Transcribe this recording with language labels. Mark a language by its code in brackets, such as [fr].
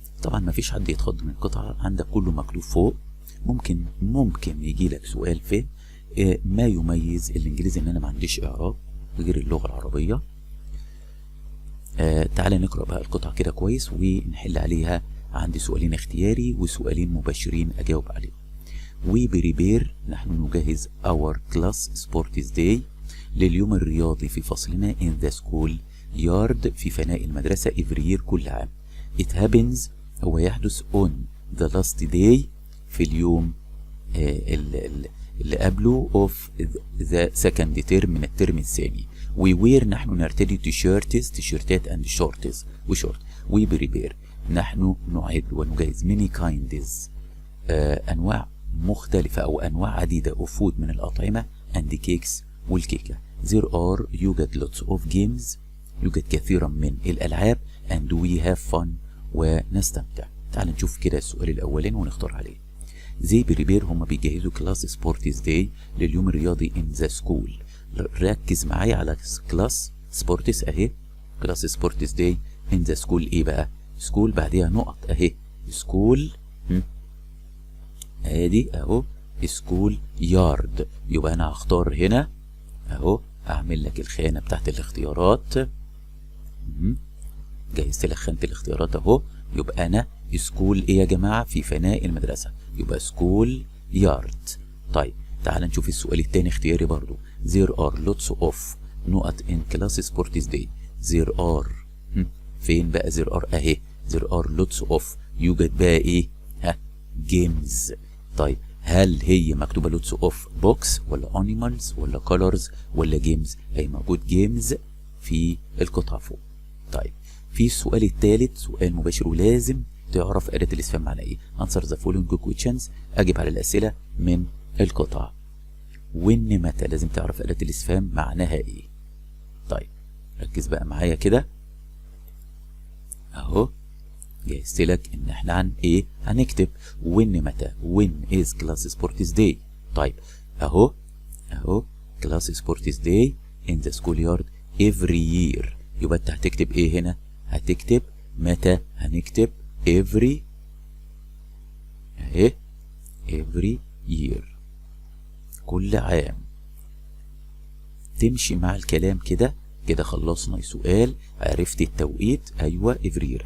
[ar] طبعا ما فيش حد يتخض من القطعة، عندك كله مكتوب فوق. ممكن يجي لك سؤال في ما يميز الانجليزي ان انا ما عنديش اعراب غير اللغة العربية. تعالى نقرأ بقى القطعة كده كويس ونحل عليها. عندي سؤالين اختياري وسؤالين مباشرين اجاوب عليهم. [en] We prepare، [ar] نحن نجهز [en] our class sports day، لليوم الرياضي في فصلنا in the school yard، [ar] في فناء المدرسة [en] every year، كل عام. It happens، هو يحدث on the last day، [ar] في اليوم اللي قبله [en] of the second term، من الترم الثاني. We wear، نحن نرتدي تيشيرتات and shorts وشورت. We prepare، [ar] نحن نعد ونجهز many kinds، أنواع مختلفة أو أنواع عديدة of food، من الأطعمة and cakes، والكيكة. [en] There are، يوجد lots of games، [ar] يوجد كثيرا من الألعاب [en] and we have fun، ونستمتع. [ar] تعال نشوف كده السؤال الأولين ونختار عليه. [en] They prepare، [ar] هم بيجهزوا [en] class sports day، لليوم الرياضي in the school. [ar] ركز معايا على [en] class sports اهي، class sports day in the school. [ar] ايه بقى school؟ بعديها نقط اهي school، ادي اهو school yard. يبقى انا هختار هنا اهو، اعمل لك الخانة بتاعت الاختيارات. جهزت لك خانة الاختيارات اهو. يبقى انا سكول ايه يا جماعة؟ في فناء المدرسة، يبقى سكول يارد. طيب تعال نشوف السؤال التاني اختياري برضو. [en] there are lots of [ar] نقط [en] in class sports day. there are فين بقى there are؟ اهي there are lots of، يوجد بقى ايه؟ games. [ar] طيب هل هي مكتوبة lots of books ولا animals ولا colors ولا games؟ هي موجود games في القطعة فوق. طيب في السؤال الثالث سؤال مباشر ولازم تعرف أداة الاستفهام معناها ايه. [en] answer the following questions، [ar] اجب على الأسئلة من القطعة. وين متى، لازم تعرف أداة الاستفهام معناها ايه. طيب ركز بقى معايا كده اهو، جهزت لك ان احنا عن ايه هنكتب وين متى. [en] when is class sports day. [ar] طيب اهو [en] class sports day in the schoolyard every year. [ar] يبقى انت هتكتب ايه هنا؟ هتكتب متى، هنكتب every اهي [en] every year، [ar] كل عام. تمشي مع الكلام كده كده. خلصنا السؤال، عرفت التوقيت، ايوه every year.